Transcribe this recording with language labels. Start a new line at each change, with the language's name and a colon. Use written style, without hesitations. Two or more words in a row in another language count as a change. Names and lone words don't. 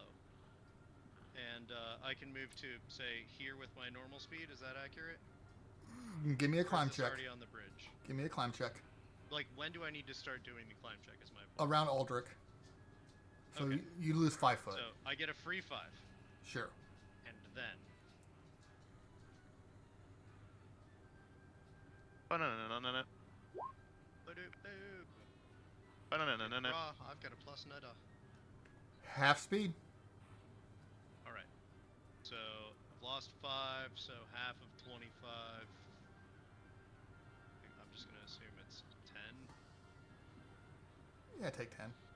English: And I can move to say here with my normal speed. Is that accurate? Give me a Or is climb this check. already on the bridge. Give me a climb check. Like, when do I need to start doing the climb check? Is my point. Around Aldrich. So Okay. you lose 5 foot. So I get a free 5, Sure. and then Ba-na-na-na-na-na. ba-doop-boop. Ba-na-na-na-na-na. Raw, I've got a plus neta. Half speed. All right. So I've lost 5, so half of 25. I'm just gonna assume it's 10. Yeah, take 10.